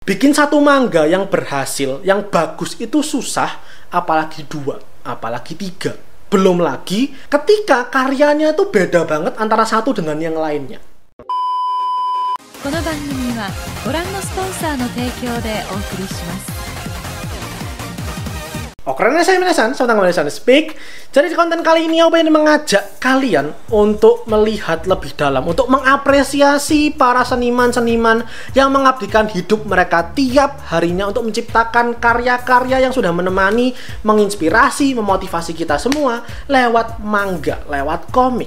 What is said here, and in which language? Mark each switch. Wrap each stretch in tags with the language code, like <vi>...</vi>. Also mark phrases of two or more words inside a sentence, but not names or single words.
<id>Bikin satu manga yang berhasil, yang bagus itu susah, apalagi 2, apalagi 3. Belum lagi ketika karyanya itu beda banget antara satu dengan yang lainnya.</id> <ja>この番組はご覧のスポンサーの提供でお送りします。</ja> <id>Oke, saya Minasan, saya Minasan Speak. Jadi di konten kali ini aku ingin mengajak kalian untuk melihat lebih dalam, untuk mengapresiasi para seniman-seniman yang mengabdikan hidup mereka tiap harinya untuk menciptakan karya-karya yang sudah menemani, menginspirasi, memotivasi kita semua lewat manga, lewat komik.</id>